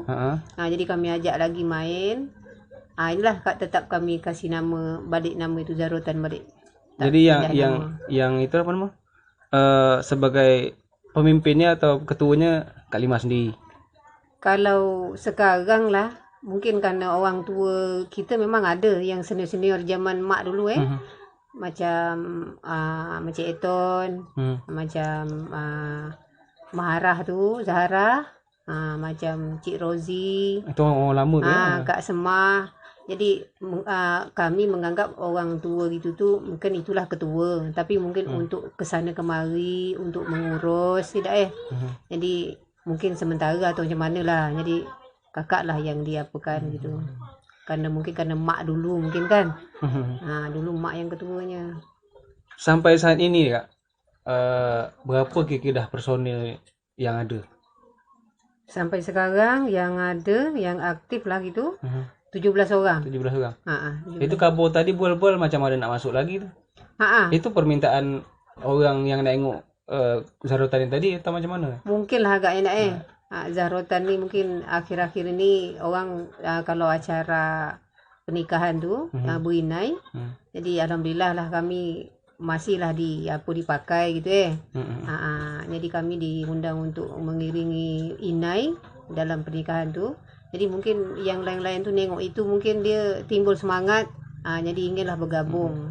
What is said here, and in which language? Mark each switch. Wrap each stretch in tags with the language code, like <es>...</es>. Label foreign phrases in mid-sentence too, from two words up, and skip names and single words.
<ms>Jadi kami ajak lagi main. Inilah tetap kami kasih nama itu Zahrotan balik. Jadi yang itu apa nama? Sebagai pemimpinnya atau ketuanya Kak Lima sendiri. Kalau sekarang lah, mungkin karena orang tua kita memang ada yang senior-senior zaman mak dulu macam Eton, macam Maharah tu, Zahra, macam Cik Rozi. Itu orang lama tu Kak Semah. Jadi kami menganggap orang tua gitu tu mungkin itulah ketua, tapi mungkin untuk kesana kemari, untuk mengurus tidak Jadi mungkin sementara atau macam mana lah. Jadi kakak lah yang diapakan gitu. Karena mak dulu mungkin kan. Dulu mak yang ketuanya. Sampai saat ini Kak, berapa kira-kira dah personil yang ada? Sampai sekarang yang ada, yang aktif lah gitu. 17 orang. 17 orang. 17. Itu kabur tadi bual-bual macam ada nak masuk lagi tu. Itu permintaan orang yang nak tengok Zahrotan tadi atau macam mana? Mungkin lah agak enak Zahrotan ni mungkin akhir-akhir ini orang kalau acara pernikahan tu berinai. Jadi alhamdulillah lah kami masih lah dipakai gitu jadi kami diundang untuk mengiringi inai dalam pernikahan tu. Jadi mungkin yang lain-lain tu nengok itu mungkin dia timbul semangat, jadi inginlah bergabung.</ms>